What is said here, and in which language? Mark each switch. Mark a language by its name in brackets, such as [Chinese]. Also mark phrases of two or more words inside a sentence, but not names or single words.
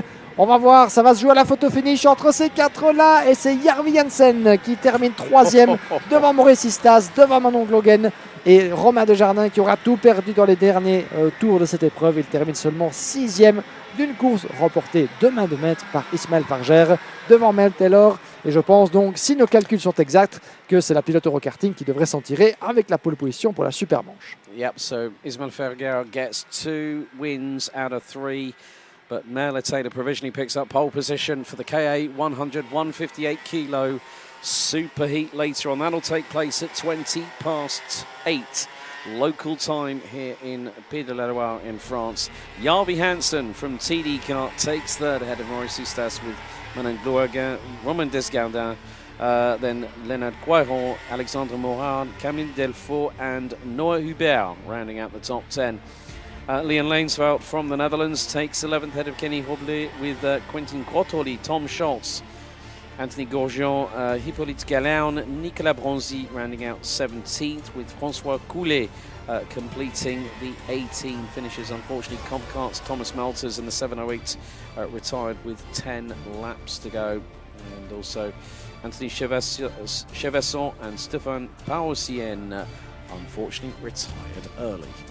[French] On va voir, ça va se jouer à la photo finish entre ces quatre-là et c'est Jarvi Hansen qui termine troisième devant Maurice Istas, devant Manon Glogen et Romain Desjardins qui aura tout perdu dans les derniers tours de cette épreuve. Il termine seulement sixième d'une course remportée de main de maître par Ismaël Farger devant Merle Taylor. Et je pense donc, si nos calculs sont exacts, que c'est la pilote Eurokarting qui devrait s'en tirer avec la pole position pour la super manche. [English] Yep, so Ismaël Farger gets 2 wins out of 3. But Merle Taylor provisionally picks up pole position for the KA100 158 kilo Superheat later on. That'll take place at 8:20 local time here in Pays de la Loire in France. Jarvi Hansen from TD Kart takes third ahead of Maurice Istas with Manon Glogen, Romain Desgardins, then Leonard Coiron, Alexandre Morard, Camille Delfaux and Noah Hubert rounding out the top 10. Leon Lanesveld from the Netherlands takes 11th head of Kenny Hobley with Quentin Quattoli, Tom Schultz, Anthony Gorgian, Hippolyte Galaun, Nicolas Bronzi rounding out 17th with François Coulet completing the 18 finishes. Unfortunately, Comp Kart's Thomas Melters in the 708 retired with 10 laps to go. And also Anthony Chevesson and Stéphane Pausienne unfortunately retired early.